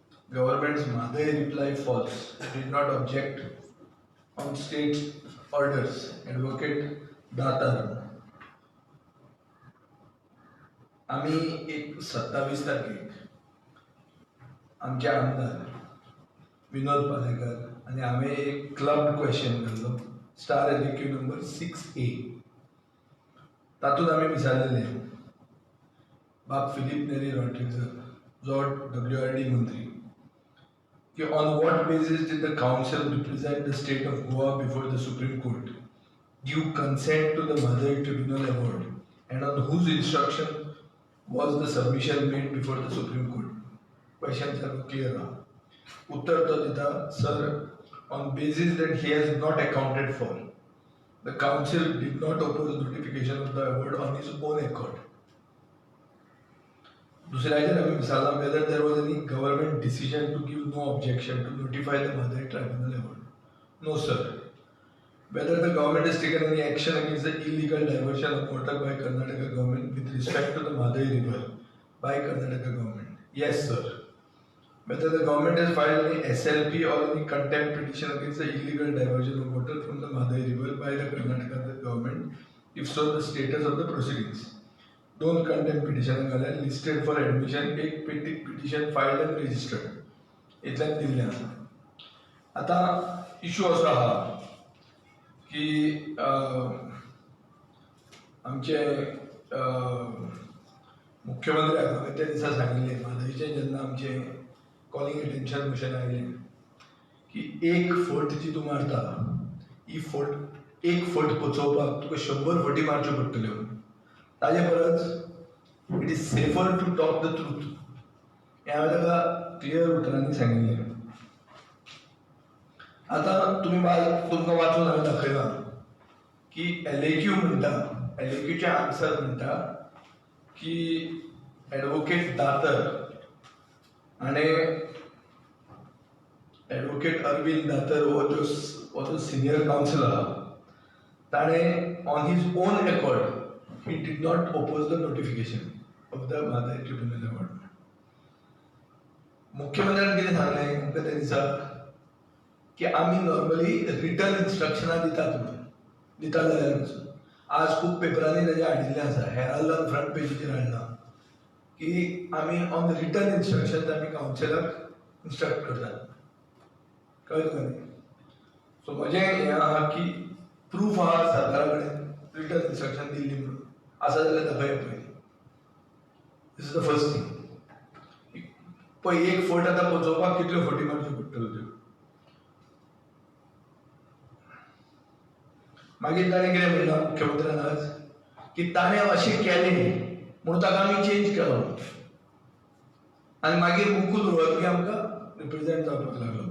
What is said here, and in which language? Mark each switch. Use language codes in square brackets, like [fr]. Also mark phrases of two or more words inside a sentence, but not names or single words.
[en] Government's Madai reply false. Did not object on state orders. Advocate Datar. [kok] आम्ही एक 27 तारखेक आमचे आमदार विनोद पालेकर आणि आम्ही एक [en] club question [kok] केल्लो [en] star LQ number 6A. [kok] तातूंत आम्ही विचारलेले बाब फिलिप नेरी रॉड्रिग्ज जो WRD मंत्री कि [en] on what basis did the council represent the state of Goa before the Supreme Court, give consent to the Madai Tribunal award, and on whose instruction was the submission made before the Supreme Court? Questions are clear now. [kok] Uttar to dita, [en] sir, on basis that he has not accounted for, the council did not oppose the notification of the award on his own accord. [kok] दुसऱ्याचेर आमी विचारला [en] whether there was any government decision to give no objection to notify the Madai Tribunal award. No, sir. Whether the government has taken any action against the illegal diversion of water by Karnataka government with respect to the Madai river by Karnataka government. Yes, sir. Whether the government has filed any SLP or any contempt petition against the illegal diversion of water from the Madai river by the Karnataka government. If so, the status of the proceedings. [kok] दोन [en] contempt petition [kok] घाल्यात [en] listed for admission, [kok] एक [en] petition filed and registered [kok] इतल्यान दिल्लें आसा. आतां इशू असो आहा की आमचे मुख्यमंत्र्याक हांवें त्या दिसा सांगिल्लें म्हादयचें जेन्ना आमचें [en] calling attention mission [kok] आयलें की एक फट जी तूं मारता ही फट एक फट पोचोवपाक तुका 100 फटी मारच्यो पडटल्यो. ताजे परस [en] it is safer to talk the truth [kok] हें हांवें ताका क्लियर उतरांनी सांगिल्लें. आतां तुमकां वाचून हांवें दाखयलां की LAQ म्हणटा, LAQचे आन्सर म्हणटा की एडवोकेट दातर आनी एडवोकेट अरविंद दातर हो जो [en] senior counsel [kok] आहा ताणें [en] on his own accord he did not oppose the notification of the Madai Tribunal award. [kok] मुख्यमंत्र्यान कितें सांगलें आमकां त्या दिसा की आमी नॉर्मली [en] return instructions [kok] दितात म्हणून दिता जाल्यार आज खूब पेपरांनी ताजें हाडिल्लें आसा, हेराल्डान फ्रंट पेजीचेर हाडलां की आमी [en] on return instruction [kok] आमी कावन्सिलाक इन्स्ट्रक्ट करतात. कळ्ळें तुका न्ही? सो म्हजें हें आहा की प्रूफ आहा सरकारा कडेन [en] return instruction [kok] दिल्ली म्हणून आसा जाल्यार दाखया पयलीं. [en] this is the first thing. [kok] पळय एक फट आतां पोचोवपाक कितल्यो फटी मारच्यो पडटल्यो त्यो. मागीर ताणें कितें म्हणलां मुख्यमंत्र्यान आज की ताणें अशें केलें म्हणून ताका आमी चेंज केलो आनी मागीर मुकूल रोहतगी आमकां रिप्रेझेंट जावपाक लागलो.